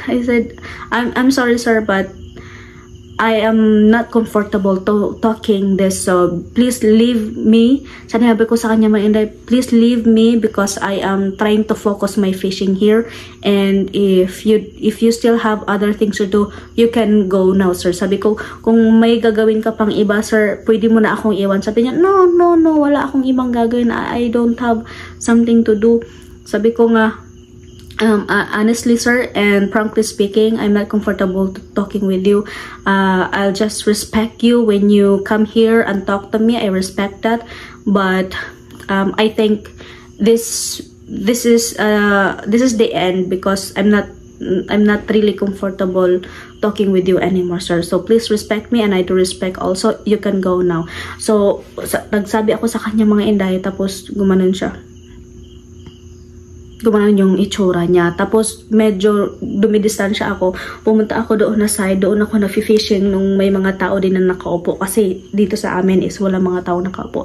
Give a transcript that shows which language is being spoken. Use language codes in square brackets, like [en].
[en] I said, I'm sorry sir, but I am not comfortable talking this, so please leave me. [tl] Sabi ko sa kanya mga inday, [en] please leave me because I am trying to focus my fishing here, and if you still have other things to do, you can go now sir. [tl] Sabi ko, kung may gagawin ka pang iba sir, pwede mo na akong iwan. Sabi niya, no, wala akong ibang gagawin. [en] I don't have something to do. [tl] Sabi ko nga, [en] honestly sir and frankly speaking, I'm not comfortable talking with you. I'll just respect you when you come here and talk to me. I respect that, but I think this is the end because I'm not really comfortable talking with you anymore sir, so please respect me and I do respect also. You can go now. [tl] So nagsabi ako sa kanya mga inday, tapos gumanon siya. gumanon yung itsura niya. Tapos medyo dumidistansya ako. Pumunta ako doon na side. Doon ako na-fishing nung may mga tao din na nakaupo. Kasi dito sa amin is wala mga tao nakaupo.